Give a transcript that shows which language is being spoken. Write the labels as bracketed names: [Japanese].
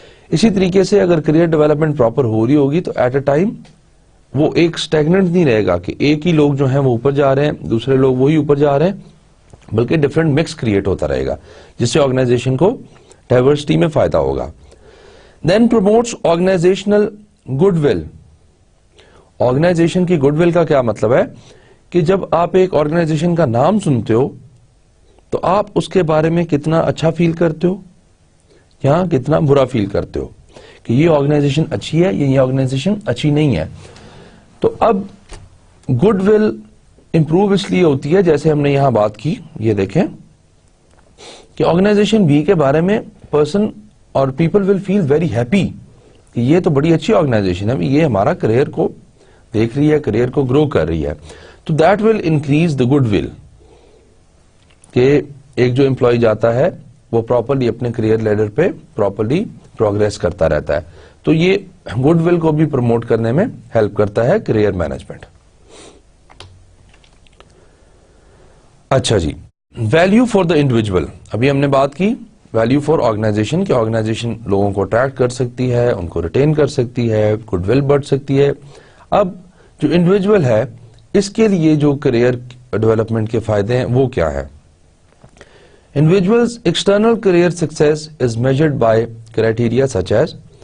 [Urdu] اسی طریقے سے اگر کریئر ڈیولپمنٹ پراپر ہو رہی ہوگی تو [English] at a time [Urdu] وہ ایک اسٹیگننٹ نہیں رہے گا کہ ایک ہی لوگ جو ہیں وہ اوپر جا رہے ہیں، دوسرے لوگ وہی اوپر جا رہے ہیں، بلکہ ڈفرنٹ مکس کریٹ ہوتا رہے گا، جس سے آرگنائزیشن کو ڈائیورسٹی میں فائدہ ہوگا. [English] Then promotes organizational goodwill. [Urdu] Organization کی گڈ ول کا کیا مطلب ہے؟ کہ جب آپ ایک آرگنائزیشن کا نام سنتے ہو تو آپ اس کے بارے میں کتنا اچھا فیل کرتے ہو یا کتنا برا فیل کرتے ہو، کہ یہ آرگنائزیشن اچھی ہے یا یہ آرگنائزیشن اچھی نہیں ہے. تو اب گڈ ول امپروو اس لیے ہوتی ہے، جیسے ہم نے یہاں بات کی، یہ دیکھیں کہ آرگنائزیشن بی کے بارے میں پرسن اور [English] people will feel very happy [Urdu] کہ یہ تو بڑی اچھی آرگنائزیشن ہے، یہ ہمارا کریئر کو دیکھ رہی ہے، کریئر کو گرو کر رہی ہے. تو [English] that will increase the goodwill, [Urdu] کہ ایک جو امپلائی جاتا ہے وہ پراپرلی اپنے کریئر لیڈر پہ پراپرلی پروگریس کرتا رہتا ہے. تو یہ گڈ ول کو بھی پروموٹ کرنے میں ہیلپ کرتا ہے کریئر مینجمنٹ. [English] اچھا جی، value for the individual. [Urdu] ابھی ہم نے بات کی ویلیو فار آرگنائزیشن، کہ آرگنائزیشن لوگوں کو اٹریکٹ کر سکتی ہے، ان کو ریٹین کر سکتی ہے، گڈ ول بڑھ سکتی ہے. اب جو انڈیویجول ہے اس کے لیے جو کریئر ڈیولپمنٹ کے فائدے ہیں وہ کیا ہے؟ [English] Individuals external career success is measured by criteria such as.